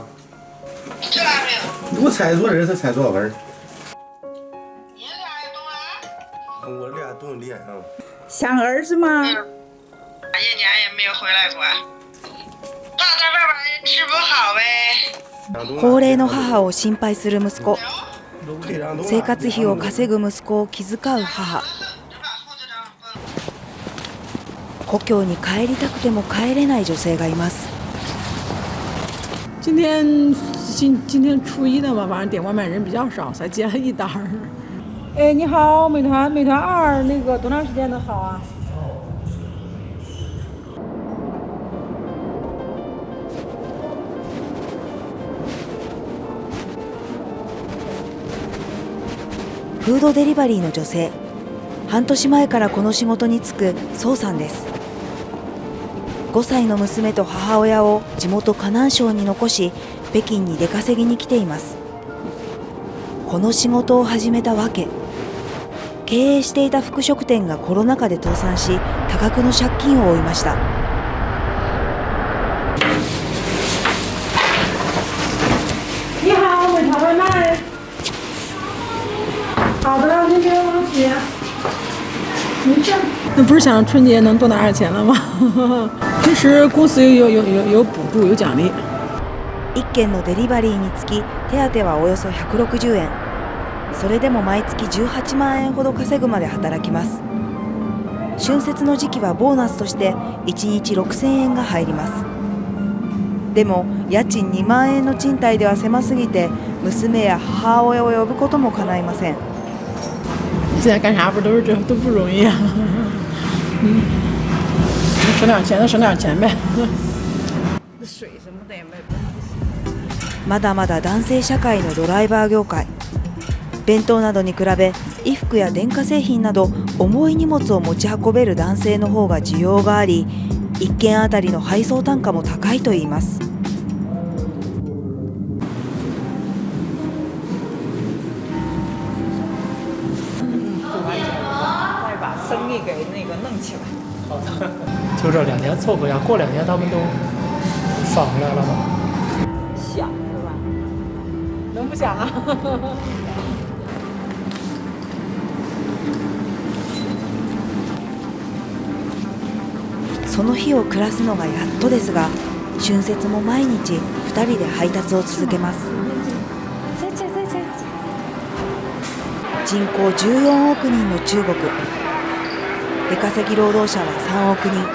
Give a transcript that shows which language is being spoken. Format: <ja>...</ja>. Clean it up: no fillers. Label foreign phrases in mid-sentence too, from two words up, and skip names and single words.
<zh>这还没有。我猜错人，他猜多少分？你俩也懂了？我俩懂脸啊。想儿子吗？一年也没有回来过，怕在外边吃不好呗。</zh> <ja>高齢の母を心配する息子、生活費を稼ぐ息子を気遣う母。故郷に帰りたくても帰れない女性がいます。</ja> <zh>今天初一的嘛，晚上点外卖人比较少，才接了一单儿。哎，你好，美团2那个多长时间能好啊？</zh> <ja>フードデリバリーの女性、半年前からこの仕事に就く宋さんです。5歳の娘と母親を地元河南省に残し、北京に出稼ぎに来ています。この仕事を始めたわけ、経営していた服飾店がコロナ禍で倒産し、多額の借金を負いました。</ja> <zh>你好，美团外卖。好的，您别忘记。没事。那不是想春节能多拿点钱了吗？平时公司有补助有奖励。</zh> <ja>1件のデリバリーにつき手当はおよそ160円。それでも毎月18万円ほど稼ぐまで働きます。春節の時期はボーナスとして1日6000円が入ります。でも家賃2万円の賃貸では狭すぎて、娘や母親を呼ぶことも叶いません。</ja> <zh>现在干啥不都是这都不容易啊。省点钱就省点钱呗。水什么的也没。</zh> <ja>まだまだ男性社会のドライバー業界。弁当などに比べ衣服や電化製品など重い荷物を持ち運べる男性の方が需要があり、1件あたりの配送単価も高いといいます。</ja> <zh>就这2年凑合呀，过2年他们都返回来了吗？想是吧？能不想啊？</zh> <ja>その日を暮らすのがやっとですが、春節も毎日2人で配達を続けます。人口14億人の中国、出稼ぎ労働者は3億人。</ja>